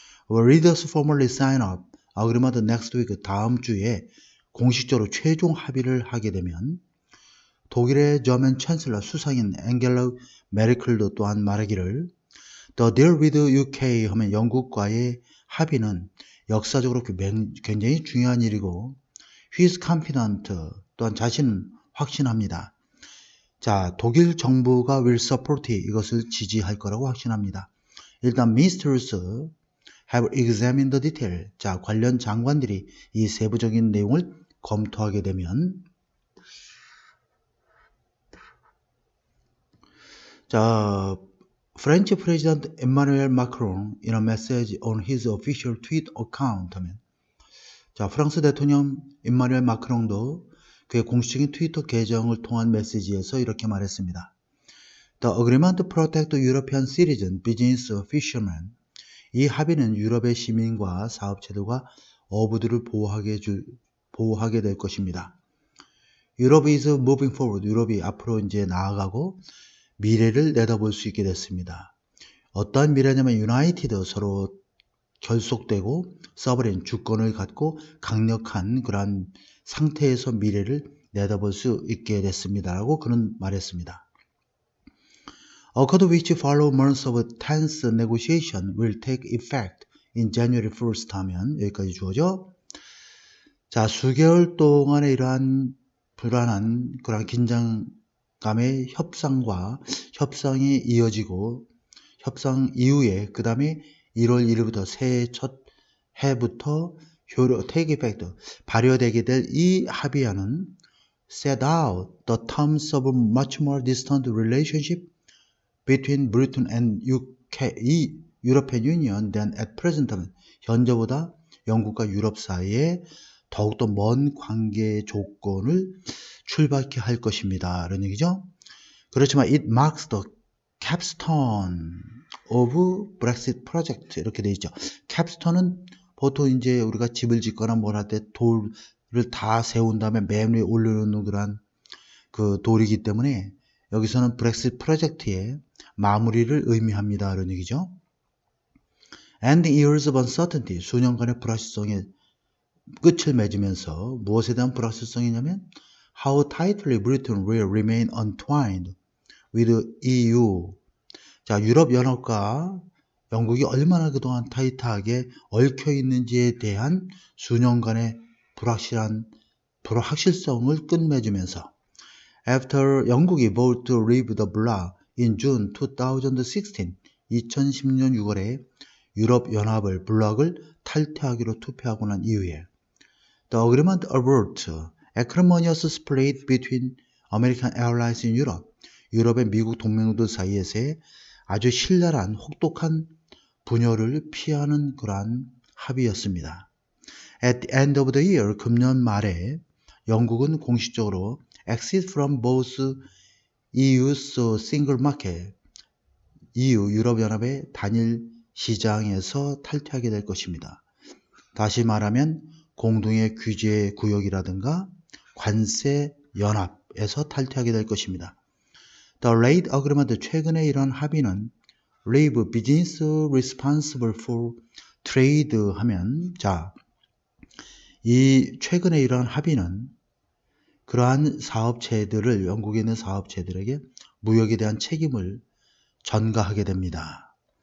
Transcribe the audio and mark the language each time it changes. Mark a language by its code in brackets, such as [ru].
[en] Leaders formally sign up agreement next week [ko] 다음 주에 공식적으로 최종 합의를 하게 되면 독일의 저먼 찬슬러 수상인 앵겔라 메르켈도 또한 말하기를 [en] The deal with UK [ko] 하면 영국과의 합의는 역사적으로 굉장히 중요한 일이고 [en] He is confident [ko] 또한 자신은 확신합니다. 자, 독일 정부가 [en] will support [ko] 이것을 지지할 거라고 확신합니다. [en] 일단 ministers have examined the detail. [ko] 자, 관련 장관들이 이 세부적인 내용을 검토하게 되면 자, [en] French President Emmanuel Macron in a message on his official tweet account [ko] 하면 자, 프랑스 대통령 임마누엘 마크롱도 그의 공식적인 트위터 계정을 통한 메시지에서 이렇게 말했습니다. [en] The agreement to protect European citizen, business, fishermen. [ko] 이 합의는 유럽의 시민과 사업체들과 어부들을 보호하게 될 것입니다. [en] Europe is moving forward. [ko] 유럽이 앞으로 이제 나아가고 미래를 내다볼 수 있게 됐습니다. 어떠한 미래냐면 유나이티드 서로 결속되고 서버린 주권을 갖고 강력한 그러한 상태에서 미래를 내다볼 수 있게 됐습니다. 라고 그는 말했습니다. [en] Accord which follow months of tense negotiation will take effect in January 1st [ko] 하면 여기까지 주어져. 자, 수개월 동안의 이러한 불안한 그런 긴장감의 협상이 이어지고 협상 이후에 그 다음에 1월 1일부터 새해 첫 해부터 [en] take effect [ko] 발효되게 될 이 합의안은 [en] set out the terms of a much more distant relationship between Britain and UK, [ko] 이 [en] European Union than at present [ko] 하면 현재보다 영국과 유럽 사이에 더욱더 먼 관계 조건을 출발케 할 것입니다. 이런 얘기죠. 그렇지만 [en] it marks the capstone of Brexit project [ko] 이렇게 돼 있죠. capstone은 보통 이제 우리가 집을 짓거나 뭘 할 때 돌을 다 세운 다음에 맨 위에 올려놓는 그런 그 돌이기 때문에 여기서는 브렉시트 프로젝트의 마무리를 의미합니다. 이런 얘기죠. [en] Ending years of uncertainty, [ko] 수년간의 불확실성의 끝을 맺으면서 무엇에 대한 불확실성이냐면 [en] How tightly Britain will remain entwined with EU. [ko] 자, 유럽연합과 영국이 얼마나 그동안 타이트하게 얽혀 있는지에 대한 수년간의 불확실성을 끝맺으면서 After 영국이 [en] voted to leave the bloc in June 2016, [ko] 2010년 6월에 유럽연합을 블록을 탈퇴하기로 투표하고 난 이후에 [en] The agreement averts acrimonious split between American Airlines in Europe, [ko] 유럽의 미국 동맹들 사이에서의 아주 신랄한 혹독한 분열을 피하는 그러한 합의였습니다. [en] At the end of the year, [ko] 금년 말에 영국은 공식적으로 [en] exit from both EU's single market, [ko] EU, 유럽연합의 단일 시장에서 탈퇴하게 될 것입니다. 다시 말하면 공동의 규제 구역이라든가 관세 연합에서 탈퇴하게 될 것입니다. [en] The late agreement, [ko] 최근에 이런 합의는 [en] leave business responsible for trade [ko] 하면 자, 이 최근에 이런 합의는 그러한 사업체들을 영국에 있는 사업체들에게 무역에 대한 책임을 전가하게 됩니다.